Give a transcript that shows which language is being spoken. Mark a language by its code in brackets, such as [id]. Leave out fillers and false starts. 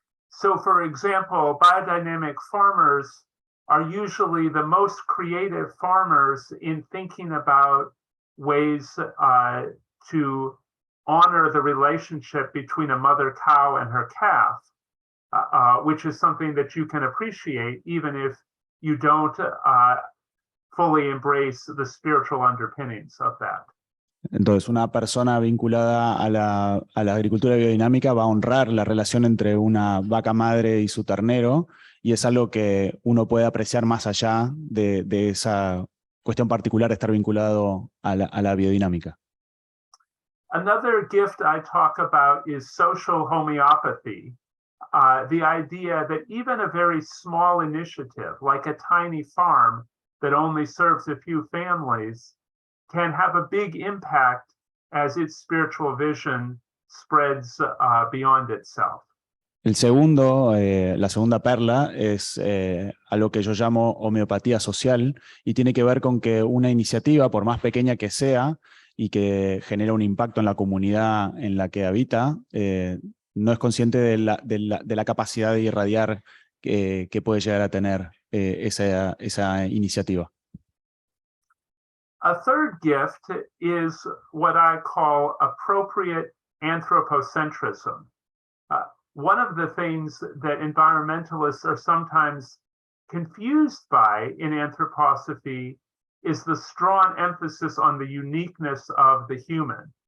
[en] So, for example, biodynamic farmers are usually the most creative farmers in thinking about ways to honor the relationship between a mother cow and her calf, which is something that you can appreciate even if you don't fully embrace the spiritual underpinnings of that. [es] Entonces, una persona vinculada a la agricultura biodinámica va a honrar la relación entre una vaca madre y su ternero, y es algo que uno puede apreciar más allá de esa cuestión particular de estar vinculado a la biodinámica. [en] Another gift I talk about is social homeopathy. The idea that even a very small initiative, like a tiny farm that only serves a few families, can have a big impact as its spiritual vision spreads beyond itself. [es] El segundo, la segunda perla es algo que yo llamo homeopatía social y tiene que ver con que una iniciativa, por más pequeña que sea y que genera un impacto en la comunidad en la que habita, no es consciente de la capacidad de irradiar que puede llegar a tener esa iniciativa. [en] A third gift is what I call appropriate anthropocentrism. One of the things that environmentalists are sometimes confused by in anthroposophy is the strong emphasis on the uniqueness of the human.